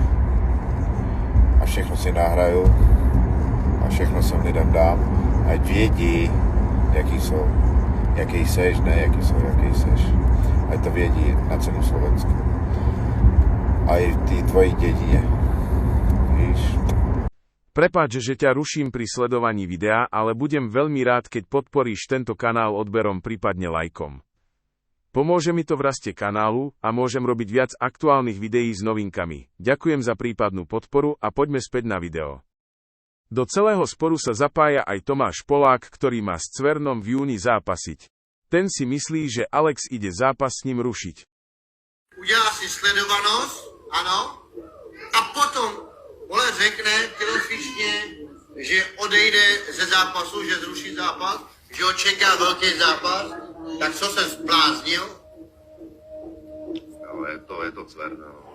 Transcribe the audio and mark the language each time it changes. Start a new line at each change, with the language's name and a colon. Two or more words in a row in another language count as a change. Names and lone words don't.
Czech: A všechno si nahraju a všechno sem lidem dám, ať vědí, jaký jsou. Jaký seš, ne jaký jsou, jaký seš. Ať to vědí na celém Slovensku. A i tí tvoji děti. Víš?
Slovak: Prepáč, že ťa ruším pri sledovaní videa, ale budem veľmi rád, keď podporíš tento kanál odberom, prípadne lajkom. Pomôže mi to v raste kanálu a môžem robiť viac aktuálnych videí s novinkami. Ďakujem za prípadnú podporu a poďme späť na video. Do celého sporu sa zapája aj Tomáš Polák, ktorý má s Cvernom v júni zápasiť. Ten si myslí, že Alex ide zápas s ním rušiť.
Czech: Udělá si sledovanost, ano, a potom řekne tělocvičně, že odejde ze zápasu, že zruší zápas, že ho čeká velký zápas, tak co se zbláznil? No, je to Cverna.